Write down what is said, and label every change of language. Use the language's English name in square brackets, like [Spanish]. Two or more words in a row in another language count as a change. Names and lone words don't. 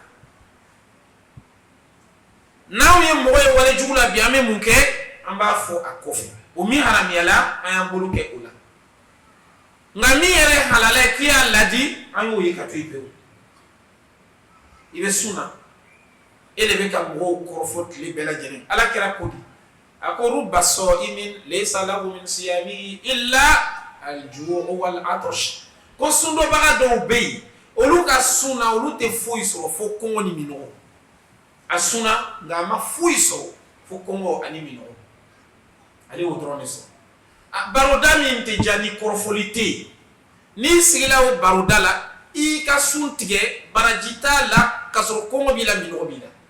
[Bambara] n'anw ye mɔgɔ ye wale jugu la bi an bɛ mun kɛ an b'a fɔ a kɔfɛ o min haramuyala an y'an bolo kɛ o la nka min yɛrɛ ye halala ye k'i y'a ladi an y'o ye ka to yen pewu i bɛ sunna e de bɛ ka mɔgɔw kɔrɔfɔ tile bɛɛ lajɛlen Ala kɛra ko di a ko [Arabic] رب صائم ليس له من صيامه إلا الجوع والعطش [Bambara] ko sundɔbaga dɔw bɛ yen olu ka sunna olu tɛ foyi sɔrɔ fo kɔngɔ ni minɔgɔ a sunna nka a ma foyi sɔrɔ fo kɔngɔ ani minɔgɔ ale y'o dɔrɔn de sɔrɔ baroda min tɛ ja ni kɔrɔfɔli tɛ yen n'i sigila o baroda la i ka sun tigɛ baraji t'a la ka sɔrɔ kɔngɔ b'i la minɔgɔ b'i la